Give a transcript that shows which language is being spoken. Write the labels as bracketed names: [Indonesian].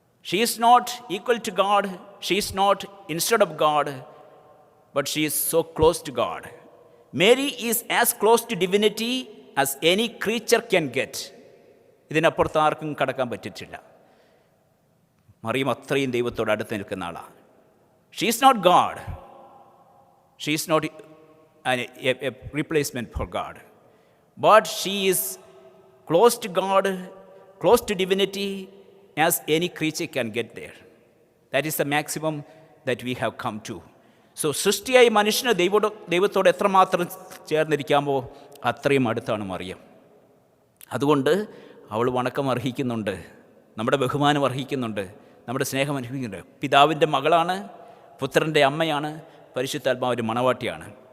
[English] She is not equal to God, she is not instead of God, but she is so close to God. Mary is as close to divinity as any creature can get. [Malayalam] ഇതിനപ്പുറത്ത് ആർക്കും കടക്കാൻ പറ്റിയിട്ടില്ല. മറിയം അത്രയും ദൈവത്തോട് അടുത്ത് നിൽക്കുന്ന ആളാണ്. [English] She is not God, she is not a replacement for God, but she is close to God, close to divinity as any creature can get there. That is the maximum that we have come to. [Malayalam] So സൃഷ്ടിയായി മനുഷ്യന് ദൈവത്തോട് എത്രമാത്രം ചേർന്നിരിക്കാമോ അത്രയും അടുത്താണ് മറിയം. അതുകൊണ്ട് അവൾ വണക്കം അർഹിക്കുന്നുണ്ട്, നമ്മുടെ ബഹുമാനം അർഹിക്കുന്നുണ്ട്, നമ്മുടെ സ്നേഹം അർഹിക്കുന്നുണ്ട്. പിതാവിൻ്റെ മകളാണ്, പുത്രൻ്റെ അമ്മയാണ്, പരിശുദ്ധാത്മാവിൻ്റെ മണവാട്ടിയാണ്.